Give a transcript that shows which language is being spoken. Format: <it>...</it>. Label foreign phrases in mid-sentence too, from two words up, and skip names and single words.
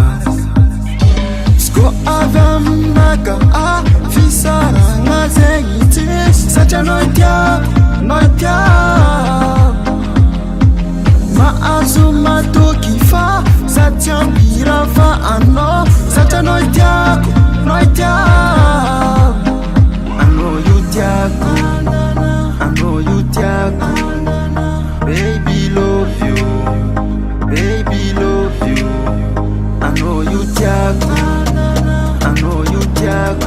<mg>Tsy koa avy aminaka fisaragna zegny tsisy, satria anao itiako, anao itiako. Mahazo matoky fa za tsy ampira fa anao, satria anao itiako, anao itiako. Anao io tiako, anao io tiako.</mg> <en>Baby love you, baby love you.</en> <mg>Anao io tiako, anao io tiako.</mg>